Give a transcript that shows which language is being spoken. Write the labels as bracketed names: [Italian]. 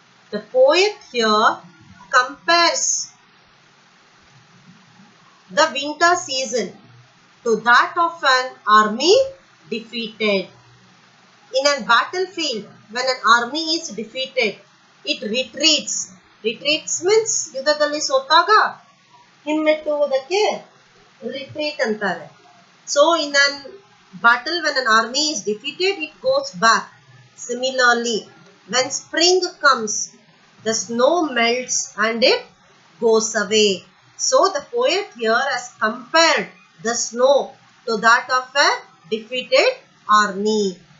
[English] The poet here compares the winter season to that of an army defeated. In a battlefield, when an army is defeated, it retreats. Retreats means [Kannada] ಯುದ್ಧದಲ್ಲಿ ಸೋತಾಗ ಹಿಮ್ಮೆಟ್ಟುವುದಕ್ಕೆ retreat ಅಂತಾರೆ. [English] So in a battle, when an army is defeated, it goes back. Similarly, when spring comes, the snow melts and it goes away. So the poet here has compared the snow to that of a defeated army.